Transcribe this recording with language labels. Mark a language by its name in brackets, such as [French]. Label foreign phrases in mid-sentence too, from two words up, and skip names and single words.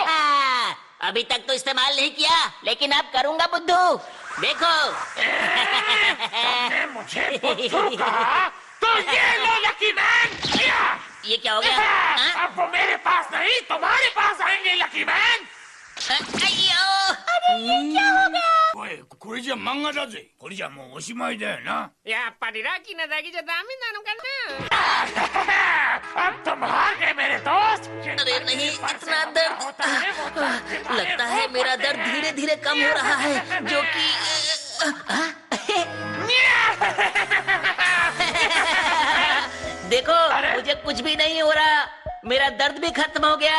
[Hindi] अभी तक तो इस्तेमाल नहीं किया, लेकिन अब करूँगा बुद्धू, देखो। तुमने मुझे बुद्धू कहा? तो ये लो लकी मैन। ये क्या हो गया? अब वो मेरे पास नहीं, तुम्हारे पास आएंगे लकी मैन। अयो! अरे ये क्या हो गया? [Japanese] おいこれじゃ漫画だぜこれじゃもうおしまいだよなやっぱりラッキーなだけじゃダメなのかな [Hindi] अब तुम हार गए मेरे दोस्त। अरे नहीं, इतना दर्द। लगता है मेरा दर्द धीरे धीरे कम हो रहा है, जो कि देखो मुझे कुछ भी नहीं हो रहा, मेरा दर्द भी खत्म हो गया।